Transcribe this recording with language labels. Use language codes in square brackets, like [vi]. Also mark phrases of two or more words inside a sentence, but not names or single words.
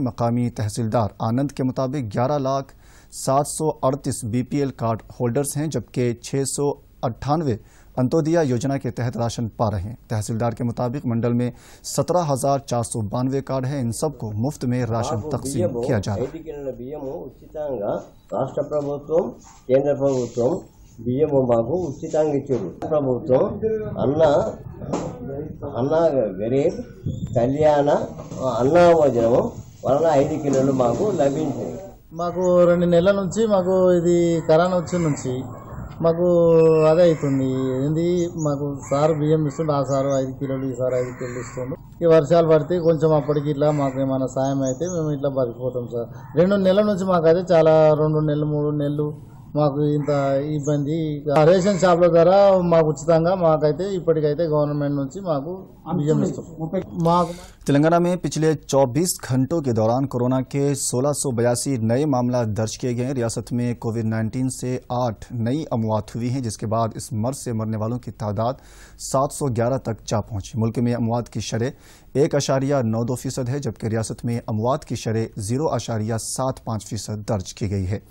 [ur] مقامی تحصیلدار آنند کے مطابق 11,738 [en] BPL card holders [ur] ہیں، جبکہ 698 انتودیا یوجنا کے تحت راشن پا رہے ہیں۔ تحصیلدار کے مطابق منڈل میں 17,492 کارڈ ہیں۔ ان سب کو مفت میں راشن تقسیم کیا جا رہا ہے۔ [te] బియ్యము మాకు ఉచితంగా ఇచ్చారు ప్రభుత్వం అన్న గరీబ్ కళ్యాణ అన్న భోజనము వలన 5 కిలోలు మాకు లభించింది। మాకు 2 నెలల నుంచి మాకు ఇది కరోనా వచ్చిన నుంచి మాకు అదే అవుతుంది ఏంది, మాకు సార్ బియ్యం ఇస్తుండే, ఆ సారు 5 కిలోలు, ఈ సార్ 5 కిలోలు ఇస్తుండు। ఈ వర్షాలు పడితే కొంచెం అప్పటికి ఇట్లా మాకు ఏమైనా సాయం అయితే మేము ఇట్లా బతికిపోతాం సార్। 2 నెలల నుంచి మాకైతే చాలా 2 నెలలు 3 నెలలు మాకు ఇంత ఇబ్బంది। [en] ration shopల [te] ద్వారా మాకు ఉచితంగా మాకైతే ఇప్పటికైతే గవర్నమెంట్ నుంచి మాకు బియ్యం ఇస్తాం। [ur] تلنگانہ میں پچھلے 24 گھنٹوں کے دوران کورونا کے 1682 نئے معاملات درج کیے گئے ہیں۔ ریاست میں کووڈ-19 سے 8 نئی اموات ہوئی ہیں، جس کے بعد اس مرض سے مرنے والوں کی تعداد 711 تک جا پہنچی۔ ملک میں اموات کی شرح 1.92% ہے، جبکہ ریاست میں اموات کی شرح 0.75% درج کی گئی ہے۔